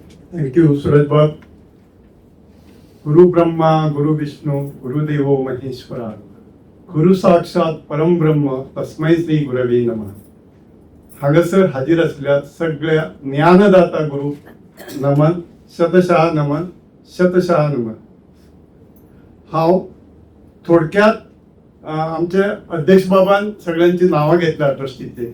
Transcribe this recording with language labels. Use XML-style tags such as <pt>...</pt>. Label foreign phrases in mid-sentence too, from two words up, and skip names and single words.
<kok>थँक्यू सूरज बाब.</kok> <sa>गुरु ब्रह्मा गुरु विष्णू गुरुदेवो महेश्वरा गुरु साक्षात परम ब्रह्म तस्मै श्री गुरवे नमः.</sa> <kok>हांगासर हाजीर असलेल्या सगळ्या ज्ञानदाता गुरु नमन, शतशः नमन, शतशः नमन. हांव थोडक्यात आमचे अध्यक्ष बाबान सगळ्यांची नावं घेतल्या ट्रस्टीचे.</kok>